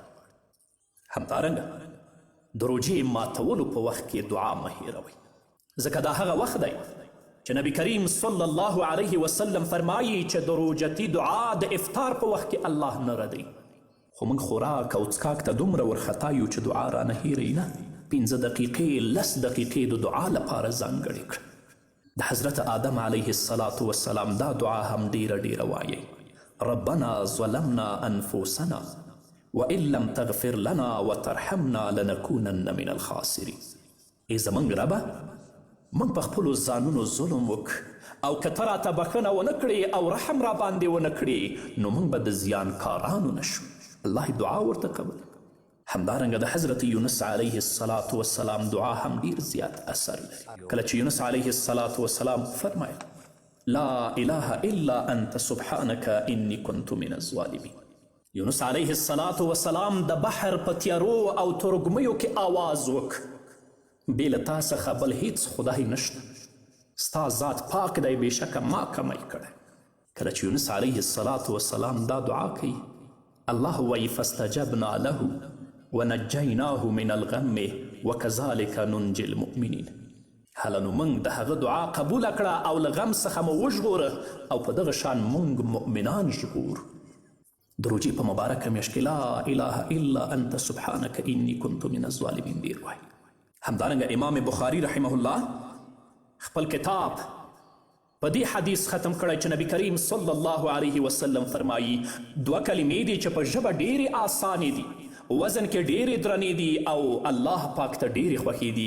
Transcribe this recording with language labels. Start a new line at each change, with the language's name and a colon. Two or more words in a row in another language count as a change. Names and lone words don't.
Pashto: همدارنګه د روژې ماتولو په وخت کې دعا مه هیروئ، ځکه دا هغه وخت دی چې نبی کریم
Arabic: صلی الله علیه وسلم
Pashto: فرمایي چې د روژتي دعا د افطار په وخت کې الله نه ردی، خو موږ خوراک او څښاک ته دومره ورخطا یو چې دعا رانه هیروي نه. 15 دقیقې 10 دقیقې د دعا لپاره ځانګړې کړه. د حضرت آدم
Arabic: علیه السلام
Pashto: دا دعا هم ډیره وایي:
Arabic: ربنا ظلمنا انفسنا وان لم تغفر لنا وترحمنا لنكونن من الخاسرین.
Pashto: ای زموږ ربه، موږ په خپلو ځانونو ظلم او که ته راته بښنه ونه کړې او رحم را باندې ونه کړې نو موږ به د زیانکارانو نشو. الله دعا ورته قبول. همدارنګه د حضرت یونس
Arabic: علیه السلام
Pashto: دعا هم ډیر زیات اثر لري. کله چې یونس
Arabic: علیه السلام
Pashto: فرمایل:
Arabic: لا اله الا انت سبحانك انی كنت من الظالمین.
Pashto: یونس
Arabic: علیه السلام
Pashto: د بحر په تیارو او ترږمیو کې آواز بې له تا څخه بل هیڅ خدای نشته، ستا ذات پاک دی، بېشکه ما کمی کړی. کله چې یونس
Arabic: علیه السلام
Pashto: دا دعا کوي، الله وایي:
Arabic: فاستجبنا له ونجیناه من الغم وکذلک ننجی المؤمنین.
Pashto: هله نو موږ د هغه دعا قبوله کړه او له غم څخه مو وژغوره او په دغه شان موږ مؤمنان ژغورو. د روجې په مبارکه میاشت کې
Arabic: لا اله الا انت سبحانک انی کنت من الظالمین
Pashto: ډیر وایي. همدارنګه امام بخاری
Arabic: رحمه الله
Pashto: خپل کتاب په دې حدیث ختم کړی چې نبی کریم
Arabic: صلی الله علیه وسلم
Pashto: فرمایي: 2 کلمې دي چې په ژبه ډیرې آسانې دي، وزن کې ډیرې درنې دي او الله پاک ته ډیرې خوښې دي.